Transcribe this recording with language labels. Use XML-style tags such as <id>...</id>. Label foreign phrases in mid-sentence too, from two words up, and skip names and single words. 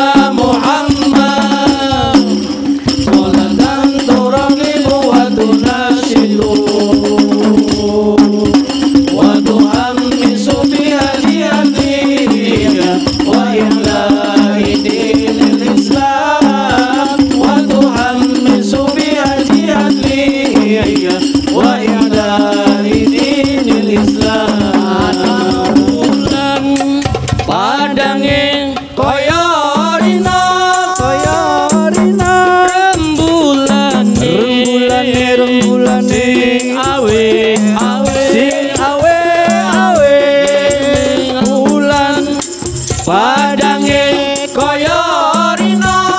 <ar>محمد صلاة ترغب وتنشد وتحمس بها لأمرك وإعلاء دين الإسلام وتحمس بها لأمرك وإعلاء دين الإسلام</ar> <jv>padanging kaya rina rembulane awe bulan padange kaya rina</jv>